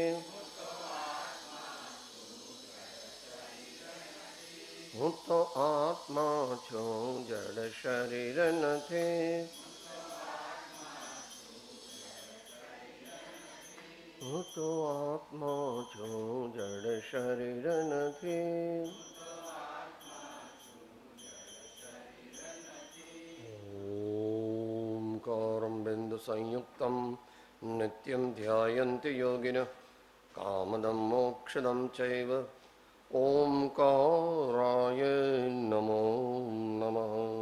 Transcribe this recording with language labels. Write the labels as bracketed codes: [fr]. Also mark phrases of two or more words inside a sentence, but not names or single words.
[gu] હું તો આત્મા છું જડ શરીર નથી હું તો આત્મા છું જડ શરીર નથી [sa] ओंकारं बिंदु संयुक्तं नित्यं ध्यायन्ति योगिनः कामदं मोक्षदं चैव ओंकाराय नमो नमः।